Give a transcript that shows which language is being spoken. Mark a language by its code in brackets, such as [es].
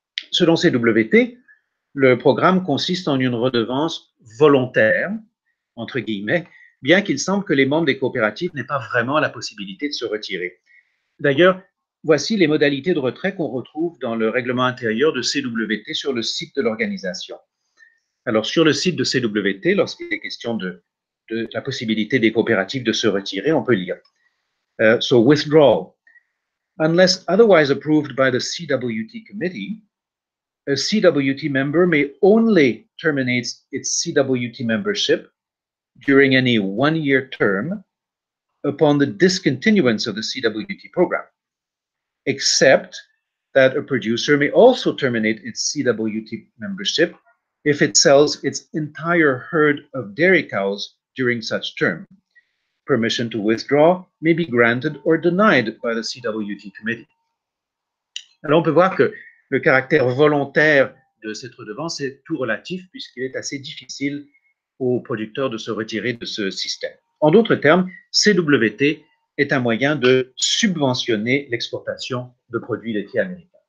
[fr] Selon CWT, le programme consiste en une redevance volontaire, entre guillemets, bien qu'il semble que les membres des coopératives n'aient pas vraiment la possibilité de se retirer. D'ailleurs, voici les modalités de retrait qu'on retrouve dans le règlement intérieur de CWT sur le site de l'organisation. Alors, sur le site de CWT, lorsqu'il est question de la possibilité des coopératives de se retirer, on peut lire. [en] So, withdrawal. Unless otherwise approved by the CWT committee, a CWT member may only terminate its CWT membership during any one-year term upon the discontinuance of the CWT program, except that a producer may also terminate its CWT membership if it sells its entire herd of dairy cows during such term. Permission to withdraw may be granted or denied by the CWT committee. [fr] Alors, on peut voir que le caractère volontaire de cette redevance est tout relatif puisqu'il est assez difficile aux producteurs de se retirer de ce système. En d'autres termes, CWT est un moyen de subventionner l'exportation de produits laitiers américains.